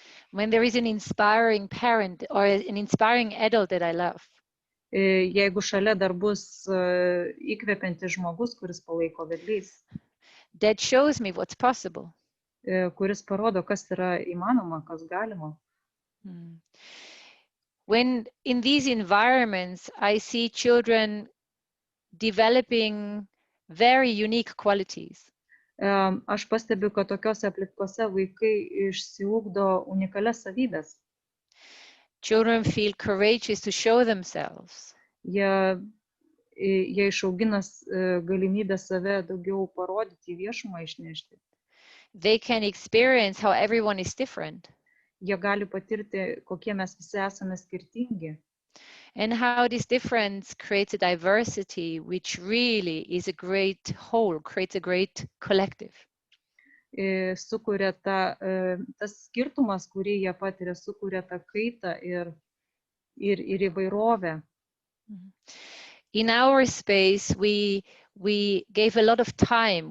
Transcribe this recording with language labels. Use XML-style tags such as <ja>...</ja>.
<en>When there is an inspiring parent or an inspiring adult that I love.</en> <lt>Jeigu šalia dar bus įkvepiantis žmogus, kuris palaiko vedlys.</lt> <en>That shows me what's possible.</en> <lt>Kuris parodo, kas yra įmanoma, kas galima.</lt> <en>When in these environments I see children developing very unique qualities.</en> <lt>Aš pastebiu, kad tokiose aplinkose vaikai išsiugdo unikalias savybės.</lt> <en>Children feel courageous to show themselves.</en> <lt>Jie išaugina galimybę save daugiau parodyti, viešumą išnešti.</lt> <en>They can experience how everyone is different.</en> <lt>Jie gali patirti, kokie mes visi esame skirtingi.</lt> <en>And how this difference creates a diversity which really is a great whole, creates a great collective.</en> <lt>Sukuria tas skirtumas, kurį jie patiria, sukuria tą kaitą ir įvairovę.</lt> <en>In our space, we gave a lot of time.</en>